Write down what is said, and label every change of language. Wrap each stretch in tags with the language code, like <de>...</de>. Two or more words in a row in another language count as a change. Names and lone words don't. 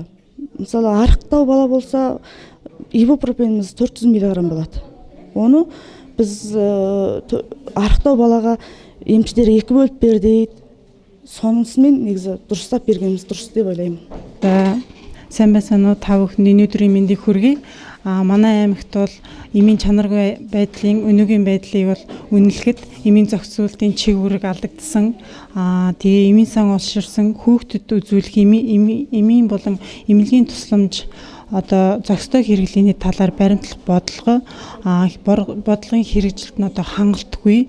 <kk>Мысалы арықтау бала болса ибупрофеніміз 400 миллиграмм болады. Оны біз арықтау балаға емшілер 2 бөліп бер дейді. Сонысымен негізі дұрыстап бергеніміз дұрыс деп ойлаймын.</kk> <mn>Сайн байцгаана уу? Та бүхэнд өнөөдрийн мэндийг хүргэе. Манай аймагт бол эмийн чанаргүй байдлын өнөөгийн байдлыг бол үнэлэхэд эмийн зохицуултын чиг үүрэг алдагдсан. Тэгээ эмийн сан олширсан хүүхдэд үзүүлэх эмийн болон эмнэлгийн тусламж одоо зохистой хэрэглээний талаар баримтлах бодлогын хэрэгжилт нь одоо хангалтгүй.</mn>